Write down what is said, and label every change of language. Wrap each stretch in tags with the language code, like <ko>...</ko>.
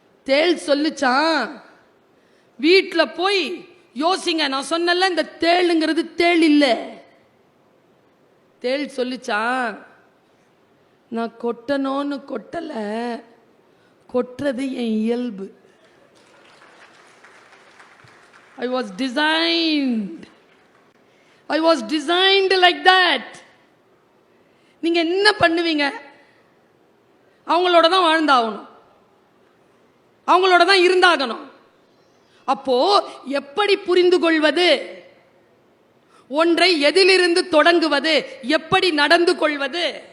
<ta>தேள் சொல்லுச்சான், வீட்டில் போய் யோசிங்க. நான் சொன்னல இந்த தேளுங்கிறது தேள் இல்லை. தேள் சொல்லுச்சான், நான் கொட்டணும்னு கொட்டல, கொட்டுறது என் இயல்பு.</ta> <en>I was designed like that.</en> <ta>நீங்க என்ன பண்ணுவீங்க? அவங்களோட தான் வாழ்ந்தாகணும், அவங்களோட தான் இருந்தாகணும். அப்போ எப்படி புரிந்து கொள்வது, ஒன்றை எதிலிருந்து தொடங்குவது, எப்படி நடந்து கொள்வது?</ta>